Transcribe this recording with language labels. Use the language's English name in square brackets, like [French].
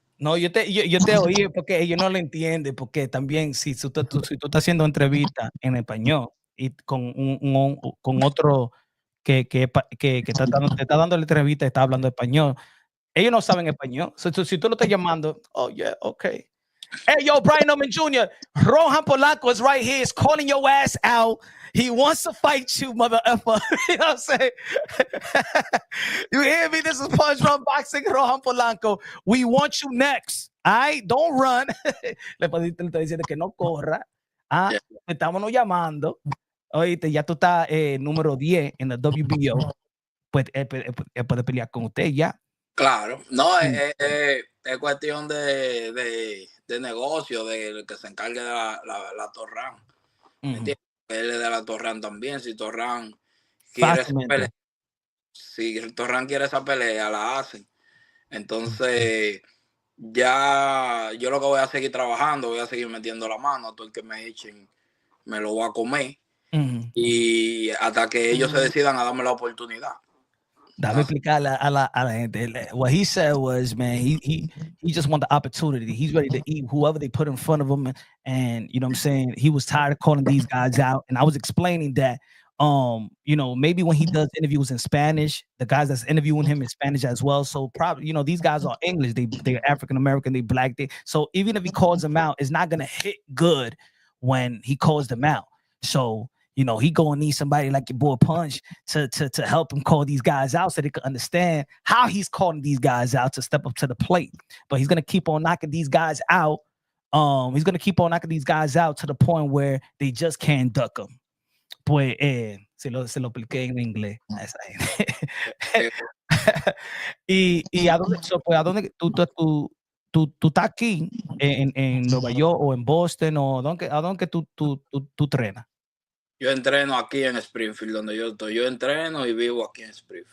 [Spanish] No, yo te oí porque ellos no lo entienden, porque también si tú estás haciendo entrevista en español y con otro que te está dando la entrevista y está hablando español, ellos no saben español. Si tú lo estás llamando, [English] oh yeah, okay. Hey, yo, Brian Norman Jr., Rohan Polanco is right here. He's calling your ass out. He wants to fight you, mother effer. You know what I'm saying? You hear me? This is Punch Run Boxing, Rohan Polanco. We want you next. All right? Don't run. [Spanish] Le está diciendo que no corra. [English] Yeah. [Spanish] Estámonos llamando. Oíste, ya tú estás número 10 en el WBO. Pues puede pelear con usted ya. Claro, no, es cuestión de negocio, de que se encargue de la Torran. ¿Me entiendes? Él es de la Torran también. Si Torran quiere esa pelea, la hacen. Entonces, ya yo lo que voy a seguir trabajando, voy a seguir metiendo la mano a todo el que me echen, me lo voy a comer. Y hasta que ellos se decidan a darme la oportunidad. Dame explicarle a la gente. [English] What he said was, man, he just want the opportunity. He's ready to eat whoever they put in front of him. And you know what I'm saying? He was tired of calling these guys out. And I was explaining that, you know, maybe when he does interviews in Spanish, the guys that's interviewing him in Spanish as well. So probably, you know, these guys are English. They're African-American, they black. So even if he calls them out, it's not going to hit good when he calls them out. So, you know, he gonna need somebody like your boy Punch to help him call these guys out so they can understand how he's calling these guys out to step up to the plate. But he's gonna keep on knocking these guys out. He's gonna keep on knocking these guys out to the point where they just can't duck them. [Spanish] Pues se lo expliqué en inglés a esa gente. y a dónde tú estás aquí en Nueva York o en Boston o a dónde tú entrenas? Yo entreno aquí en Springfield, donde yo estoy. Yo entreno y vivo aquí en Springfield.